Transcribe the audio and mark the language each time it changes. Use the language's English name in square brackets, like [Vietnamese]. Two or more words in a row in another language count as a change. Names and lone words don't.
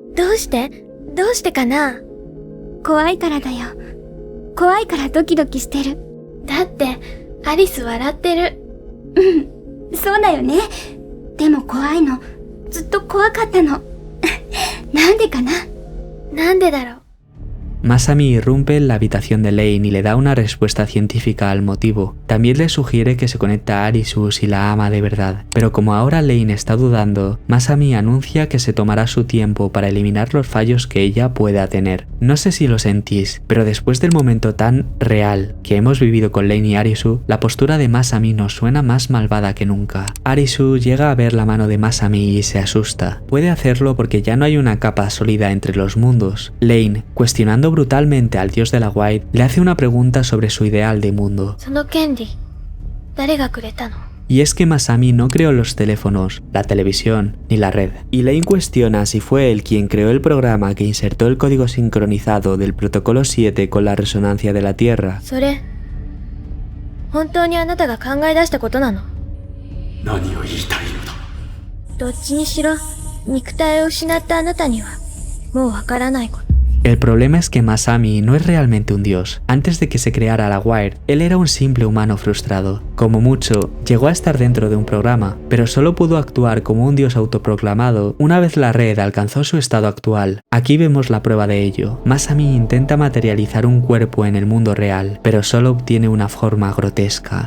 [Japanese] どうしてかな？怖いからだよ。怖いからドキドキしてる。だってアリス笑ってる。うん、そうだよね。でも怖いの。ずっと怖かったの。なんでかな？なんでだろう。 [Spanish] Masami irrumpe en la habitación de Lane y le da una respuesta científica al motivo. También le sugiere que se conecta a Arisu si la ama de verdad. Pero como ahora Lane está dudando, Masami anuncia que se tomará su tiempo para eliminar los fallos que ella pueda tener. No sé si lo sentís, pero después del momento tan real que hemos vivido con Lane y Arisu, la postura de Masami nos suena más malvada que nunca. Arisu llega a ver la mano de Masami y se asusta. Puede hacerlo porque ya no hay una capa sólida entre los mundos. Lane, cuestionando brutalmente al dios de la White, le hace una pregunta sobre su ideal de mundo. [Japanese] その権利、誰がくれたの？ [Spanish] Y es que Masami no creó los teléfonos, la televisión ni la red. Y Lane cuestiona si fue él quien creó el programa que insertó el código sincronizado del protocolo 7 con la resonancia de la Tierra. [Japanese] それ、本当にあなたが考え出したことなの？何を言いたいのだ。どっちにしろ、肉体を失ったあなたには、もうわからないこと。 [Spanish] El problema es que Masami no es realmente un dios. Antes de que se creara la Wire, él era un simple humano frustrado. Como mucho, llegó a estar dentro de un programa, pero solo pudo actuar como un dios autoproclamado una vez la red alcanzó su estado actual. Aquí vemos la prueba de ello. Masami intenta materializar un cuerpo en el mundo real, pero solo obtiene una forma grotesca.